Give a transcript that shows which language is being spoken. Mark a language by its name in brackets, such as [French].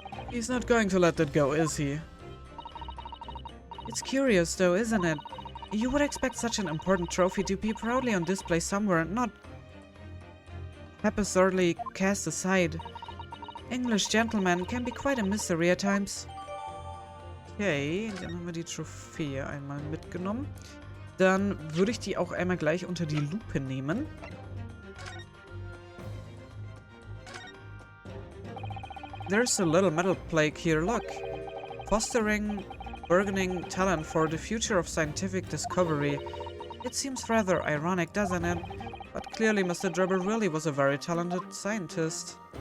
[English] He's not going to let that go, is he? It's curious though, isn't it? You would expect such an important trophy to be proudly on display somewhere, not haphazardly cast aside. English gentlemen can be quite a mystery at times. [German] Okay, dann haben wir die Trophäe einmal mitgenommen. Dann würde ich die auch einmal gleich unter die Lupe nehmen. [English] There's a little metal plaque here, look. Fostering burgeoning talent for the future of scientific discovery. It seems rather ironic, doesn't it? But clearly Mr. Drebber really was a very talented scientist.